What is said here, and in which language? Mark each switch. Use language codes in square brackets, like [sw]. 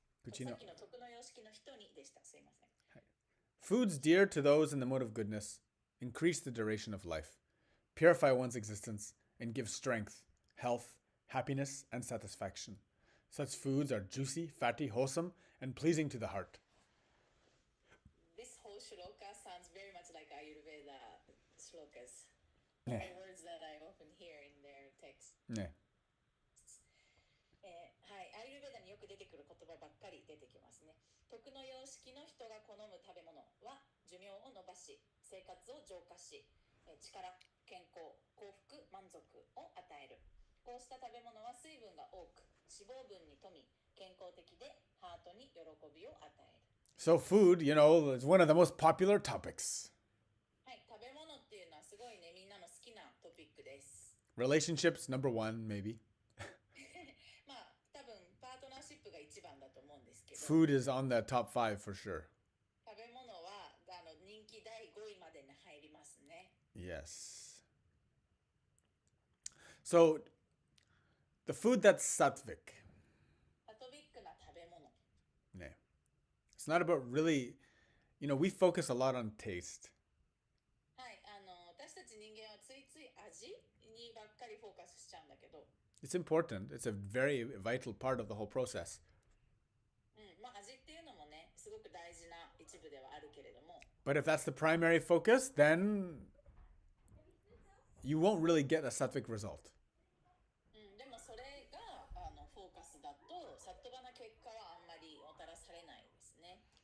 [ja] さっきの徳の様式の人にでした。すいません。 [en] Foods dear to those in the mode of goodness increase the duration of life, purify one's existence, and give strength, health, happiness, and satisfaction. Such foods are juicy, fatty, wholesome, and pleasing to the heart. This whole shloka sounds very much like Ayurveda shlokas. All words that I often hear in their text. [ja] ね。はい、アイルベーダによく出出てくる言葉ばっかり出てきますね。徳の様式の人が好む食べ物は寿命を延ばし、生活を浄化し、力、健康、幸福、満足を与える。こうした食べ物は水分が多く、脂肪分に富み、健康的でハートに喜びを与える。 [en] So food, is one of the most popular topics. [ja] はい、食べ物っていうのはすごいね、みんなの好きなトピックです。 [en] Relationships, number one, maybe. [ja] まあ、多分パートナーシップが一番だと思うんですけど、 [en] Food is on the top 5 for sure. [ja] 食べ物は人気第5位までに入りますね。 [en] Yes. So, the food that's sattvic. [ja] サトビックな食べ物。ね. [en] It's not about really, we focus a lot on taste. [ja] はい、私たち人間はついつい味にばっかりフォーカスしちゃうんだけど、 [en] It's important. It's a very vital part of the whole process. [ja] まあ味っていうのもね、すごく大事な一部ではあるけれども、 [en] But if that's the primary focus, then you won't really get a sattvic result. [ja] でもそれがフォーカスだと、サットバな結果はあんまりもたらされないですね。